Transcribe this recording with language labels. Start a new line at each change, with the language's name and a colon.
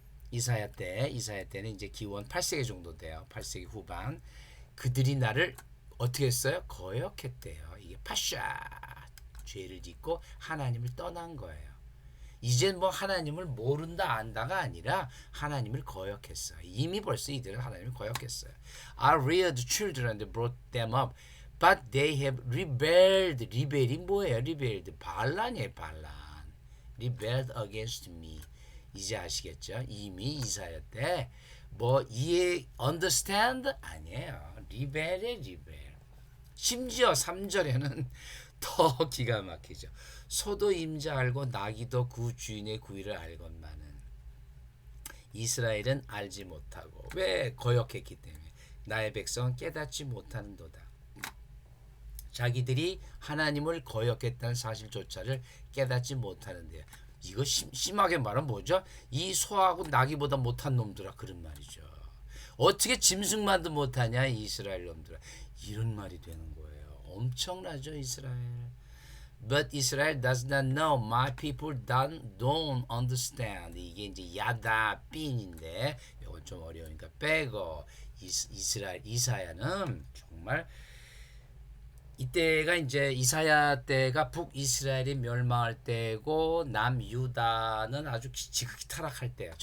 Korean: 이사야 때는 이제 기원 8세기 정도 돼요. 8세기 후반. 그들이 나를 어떻게 했어요? 거역했대요. 이게 파샤 죄를 짓고 하나님을 떠난 거예요. 이젠 뭐 하나님을 모른다 안다가 아니라 하나님을 거역했어요. 이미 벌써 이들은 하나님을 거역했어요.
English: I reared children and brought them up, but they have rebelled.
Korean: 리벨이 뭐예요? rebelled 반란이에요. 반란.
English: rebelled against me.
Korean: 이제 아시겠죠? 이미 이사야 때 뭐 이해 understand 아니에요. rebel의 rebel. 심지어 3절에는 더 기가 막히죠. 소도 임자 알고 나귀도 그 주인의 구의를 알건만은 이스라엘은 알지 못하고 왜 거역했기 때문에 나의 백성은 깨닫지 못하는도다. 자기들이 하나님을 거역했다는 사실조차를 깨닫지 못하는데요. 이거 심하게 말하면 뭐죠? 이 소하고 나귀보다 못한 놈들아 그런 말이죠. 어떻게 짐승만도 못하냐 이스라엘 놈들아. 이런 말이 되는 거예요. 엄청나죠 이스라엘.
English: But Israel does not know. My people don't understand.
Korean: 이게 이제 야다 빈인데 이건 좀 어려우니까 빼고 이스라엘 이사야는 정말 이때가 이제 이사야 때가 북이스라엘이 멸망할 때고 남유다는 아주 지극히 타락할 때야.